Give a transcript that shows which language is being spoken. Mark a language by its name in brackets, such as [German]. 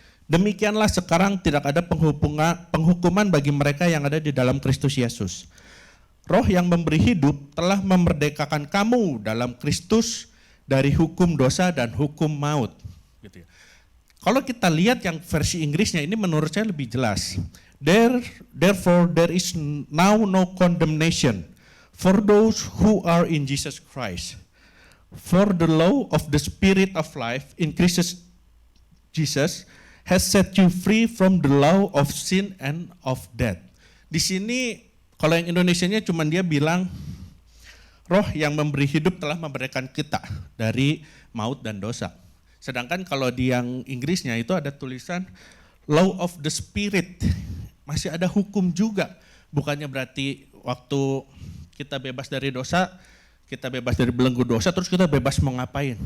[Indonesian] Demikianlah sekarang tidak ada penghukuman bagi mereka yang ada di dalam Kristus Yesus. Roh yang memberi hidup telah memerdekakan kamu dalam Kristus dari hukum dosa dan hukum maut. Gitu ya. Kalau kita lihat yang versi Inggrisnya ini menurut saya lebih jelas. [English] Therefore there is now no condemnation for those who are in Jesus Christ. For the law of the Spirit of life in Christ Jesus has set you free from the law of sin and of death. [Indonesian] Di sini kalau yang Indonesianya cuma dia bilang Roh yang memberi hidup telah memberikan kita dari maut dan dosa. Sedangkan kalau di yang Inggrisnya itu ada tulisan [English] law of the Spirit. [Indonesian] Masih ada hukum juga. Bukannya berarti waktu kita bebas dari dosa, kita bebas dari belenggu dosa, terus kita bebas mau ngapain.